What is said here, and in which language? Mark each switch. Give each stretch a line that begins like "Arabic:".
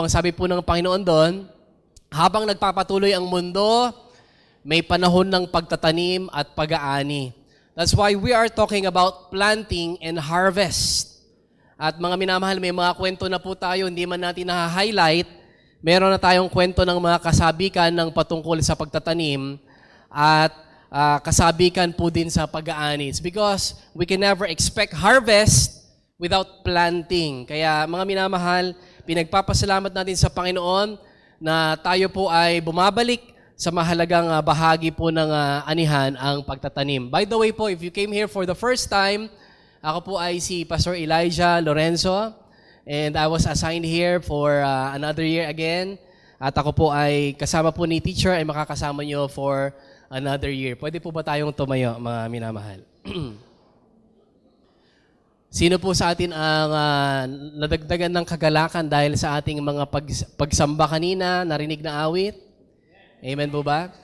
Filipino: Ang sabi po ng Panginoon doon, habang nagpapatuloy ang mundo, may panahon ng pagtatanim at pag-aani.
English: That's why we are talking about planting and harvest.
Filipino: At mga minamahal, may mga kwento na po tayo, hindi man natin na-highlight. Meron na tayong kwento ng mga kasabikan ng patungkol sa pagtatanim at kasabikan po din sa pag-aani.
English: It's because we can never expect harvest without planting.
Filipino: Kaya mga minamahal, pinagpapasalamat natin sa Panginoon na tayo po ay bumabalik sa mahalagang bahagi po ng anihan, ang pagtatanim.
English: By the way po, if you came here for the first time,
Filipino: ako po ay si
English: Pastor Elijah Lorenzo. And I was assigned here for another year again.
Filipino: At ako po ay kasama po ni teacher ay makakasama nyo
English: for another year.
Filipino: Pwede po ba tayong tumayo, mga minamahal? Sino po sa atin ang nadagdagan ng kagalakan dahil sa ating mga pagsamba kanina, narinig na awit? Amen po ba?